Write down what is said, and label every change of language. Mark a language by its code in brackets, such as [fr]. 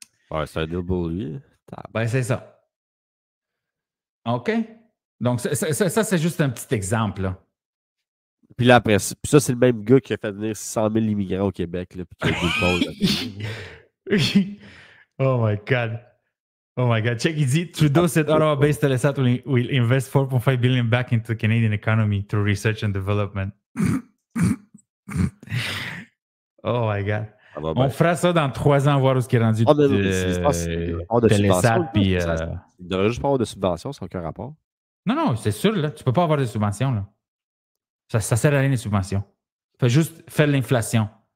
[fr] Ouais, c'est un deal pour lui. Ben, c'est ça. OK? Donc, ça c'est juste un petit exemple, là. Puis là, après, ça, c'est le même gars qui a fait venir 600 000 immigrants au Québec, là, puis qui a dit [en] Oh my God. Oh my God. [fr] Check, il dit, [en] Trudeau said Ottawa-based Telesat will invest 4.5 billion back into the Canadian economy through research and development. Oh my God. [fr] On fera ça dans 3 ans, voir où ce qui est rendu Telesat. Puis, il ne devrait juste pas avoir de subvention, ça n'a aucun rapport. Non, c'est sûr, là. Tu ne peux pas avoir de subvention, là. Ça ne sert à rien, les subventions. Fais juste faire l'inflation.